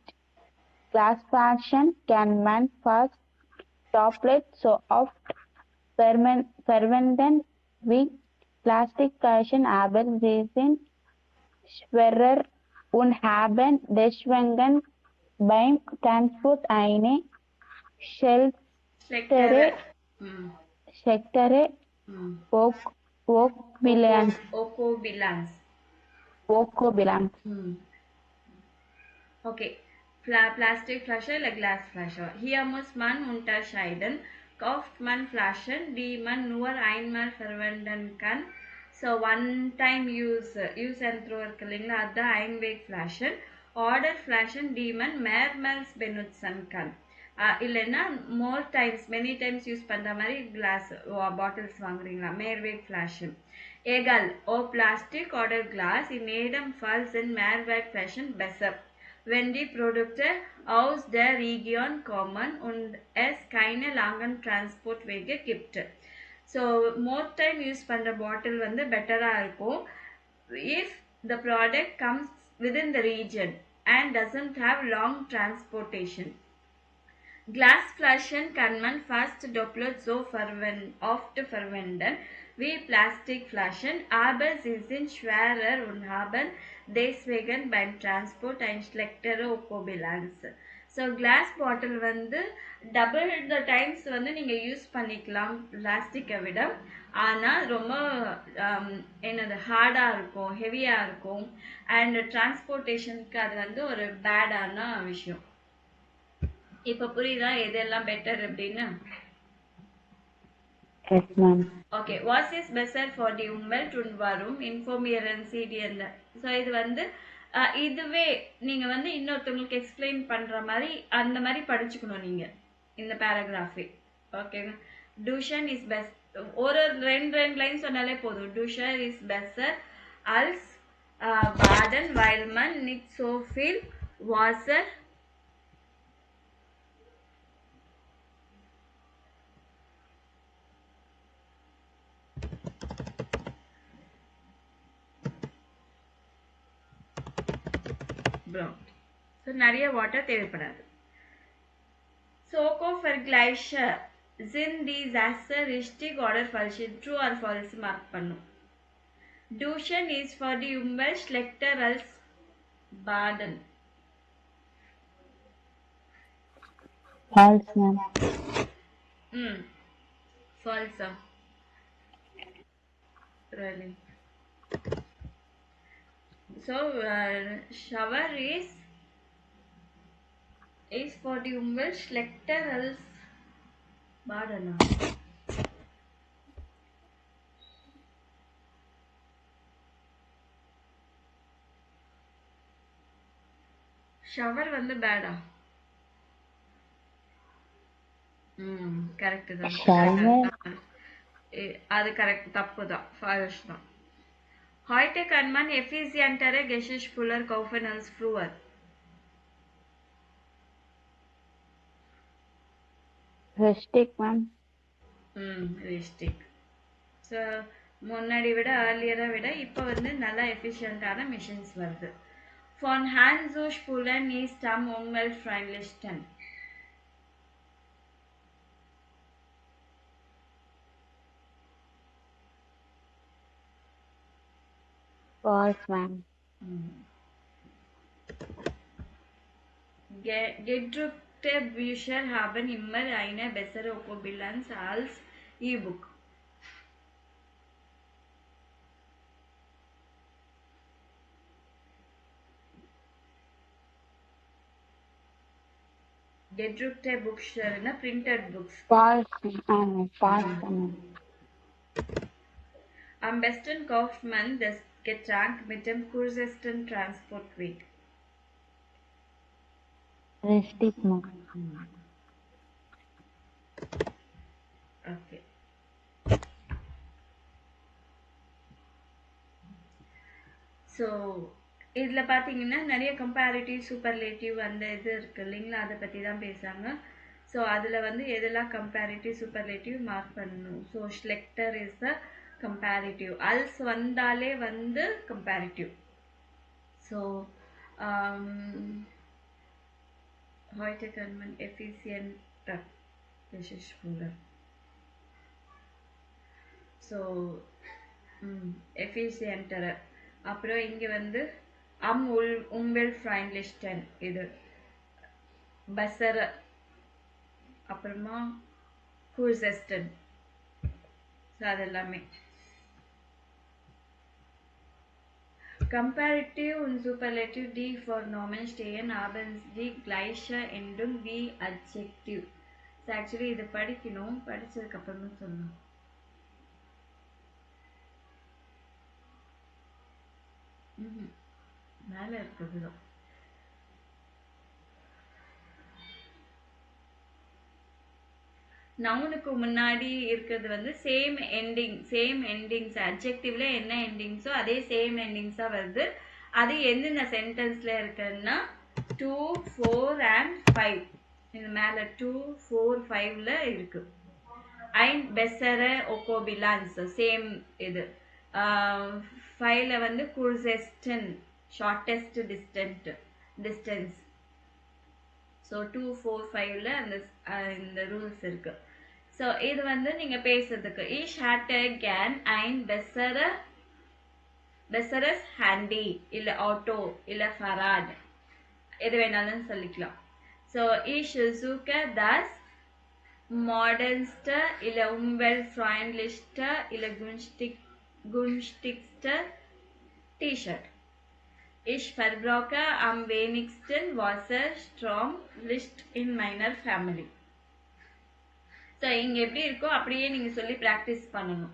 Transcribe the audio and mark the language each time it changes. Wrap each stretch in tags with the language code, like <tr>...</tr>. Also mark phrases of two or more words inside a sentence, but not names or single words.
<de>Glasflaschen kann man fast doppelt so oft verwenden wie Plastikflaschen, aber sie sind schwerer und haben deswegen beim Transport eine schlechtere Ökobilanz. Okay, Plastikflasche oder Glasflasche. Hier muss man unterscheiden. Kauft man Flaschen, die man nur einmal verwenden kann.</de> <en>So one-time use and throw</en> <ta>இருக்கு இல்லைங்களா, அதுதான்</ta> <en>Einwegflaschen.</en> <de>Order Flaschen, die man mehrmals benutzen kann.</de> <ta>இல்லைன்னா</ta> <en>more times, many times</en> <ta>யூஸ் பண்ணுற மாதிரி</ta> <en>glass bottles</en> <ta>வாங்குறீங்களா,</ta> <de>Mehrwegflaschen. Egal ob Plastik oder Glas, in jedem Fall sind Mehrwegflaschen besser. wenn die Produkte aus der Region kommen und es keine langen Transportwege gibt.</de> <en>So more time use</en> <ta>பண்ற பாட்டில் வந்து பெட்டரா இருக்கும்</ta> <en>if the product comes within the region and doesn't have long transportation.</en> <de>Glasflaschen kann man fast doppelt so oft verwenden wie Plastikflaschen, aber sie sind schwerer und haben deswegen beim Transport ein schlechtere Ökobilanz.</de> <en>So glass bottle</en> <ta>வந்து</ta> <en>double the times</en> <ta>வந்து நீங்க யூஸ் பண்ணிக்கலாம் பிளாஸ்டிக்கை விட, ஆனால் ரொம்ப என்னது ஹார்டாக இருக்கும், ஹெவியாக இருக்கும், அண்ட் டிரான்ஸ்போர்ட்டேஷனுக்கு அது வந்து ஒரு பேடான விஷயம். இப்போ புரியுதா எதெல்லாம் பெட்டர் அப்படின்னு?</ta> <en>Yes, ma'am. Okay, what is better for the</en> <de>Umwelt und warum informieren Sie die?</de> <ta>ஸோ இது வந்து இதுவே நீங்க வந்து இன்னொருத்தவங்களுக்கு எக்ஸ்பிளைன் பண்ற மாதிரி அந்த மாதிரி படிச்சுக்கணும் நீங்க இந்த பேராகிராஃபே. ஓகேங்க.</ta> <de>Duschen ist best,</de> <ta>ஒரு ரெண்டு லைன் சொன்னாலே போதும்.</ta> <de>Duschen ist besser als Baden weil man nicht so viel Wasser brown.</de> <ta>So நிறைய வாட்டர் தேவைப்படாது.</ta> <de>Soko Vergleiche sind die Sätze richtig oder falsch?</de> <en>True or false mark</en> <de>பண்ணும். Duschen is for die Umwelt schlechter als Baden.</de> <en>False, ma'am. False. Really. So shower is for</en> <de>die Umwelt schlechter als Baden.</de> <ta>ஷவர் வந்து பேடா? கரெக்ட் தான். அது கரெக்ட், தப்பு தான், ஃபால்ஸ் தான்.</ta> <de>Heute kann man effizientere Geschirrspüler kaufen als früher. Richtig, ma'am.</de> <ta>Richtig. So முன்னாடி விட earlier விட இப்போ வந்து நல்ல எஃபிஷியன்ட்டான மிஷின்ஸ் வருது.</ta> <de>Von Hand zu spulen ist am umweltfreundlichsten. False, ma'am. Gedruckte Bücher haben immer eine bessere Ökobilanz als E-Book. Gedruckte Bücher,</de> <en>printed books. False, false, ma'am.</en> <de>Am besten kauft man das Getränk mit dem kürzesten Transportweg. Richtig,</de> <en>ma'am. Okay.</en> <ta>So இதில் பார்த்தீங்கன்னா நிறைய</ta> <en>comparative superlative</en> <ta>அந்த இது இருக்குது இல்லைங்களா, அதை பற்றி தான் பேசுகிறாங்க. ஸோ அதில் வந்து எதெல்லாம்</ta> <en>comparative superlative</en> <ta>மார்க் பண்ணணும். ஸோ</ta> <en>schlechter is the comparative,</en> <ta>அல்ஸ் வந்தாலே வந்து கம்பேரிட்டிவ்.</ta> <de>ஸோ heute kann man effizienter Geschirrspüler. ஸோ effizienter.</de> <ta>அப்புறம் இங்கே வந்து umweltfreundlichsten இது besser, அப்புறமா kürzesten.</ta> <de>ஸோ அதெல்லாமே Comparative und Superlative, die vor Nomen stehen, haben die gleiche Endung wie Adjektiv.</de> <ta>So actually இது படிக்கணும், படிச்சதுக்கு அப்புறமா சொல்லணும். மேலே இருக்குது தான். நவுனுக்கு முன்னாடி இருக்கிறது வந்து</ta> <en>same endings.</en> <ta>அட்ஜெக்டிவ்ல என்ன எண்டிங்ஸோ அதே</ta> <en>same endings</en> <ta>வருது. அது எந்தெந்த சென்டென்ஸ்ல இருக்குன்னா 2, 4 and 5. இது மேல 2, 4, 5ல இருக்கு.</ta> <de>Ein bessere Okobilanz,</de> <ta>same இது. 5ல வந்து kurzesten,</ta> <en>shortest distance.</en> <ta>So 2, 4, 5ல இந்த ரூல்ஸ் இருக்கு. So இது வந்து நீங்க பேசுறதுக்கு</ta> <de>ich hatte gern ein besseres Handy</de> <ta>இல்ல Auto இல்ல Fahrrad எது வேணாலும் சொல்லிக்கலாம்.</ta> <de>So ich suche das modernste இல்ல umweltfreundlichste இல்ல günstigste T-Shirt. Ich verbrauche am wenigsten Wasser, Strom, Licht in meiner Family.</de> <ta>So இங்க எப்படி இருக்கோ அப்படியே நீங்க சொல்லி practice பண்ணணும்.</ta>